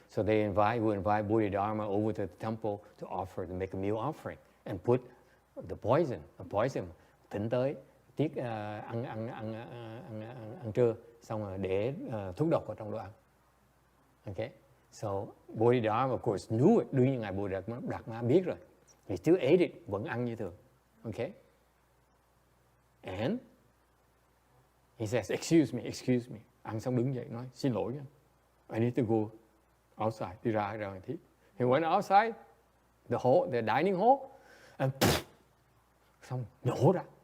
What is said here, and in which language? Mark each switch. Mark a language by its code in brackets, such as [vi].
[en] So they will invite Bodhidharma over to the temple to offer, to make a meal offering and put the poison, [vi] thỉnh tới tiết ăn trưa, xong rồi để thuốc độc vào trong đồ ăn. [en] Okay. So Bodhidharma, of course, knew it. [vi] Đương nhiên ngài Bodhidharma biết rồi. [en] He still ate it, [vi] vẫn ăn như thường. Okay. [en] And he says, excuse me. [vi] Ăn xong đứng dậy nói, xin lỗi nha. [en] I need to go outside. [vi] Đi ra ngoài thiết. [en] He went outside the dining hall, and [vi] xong nhổ ra.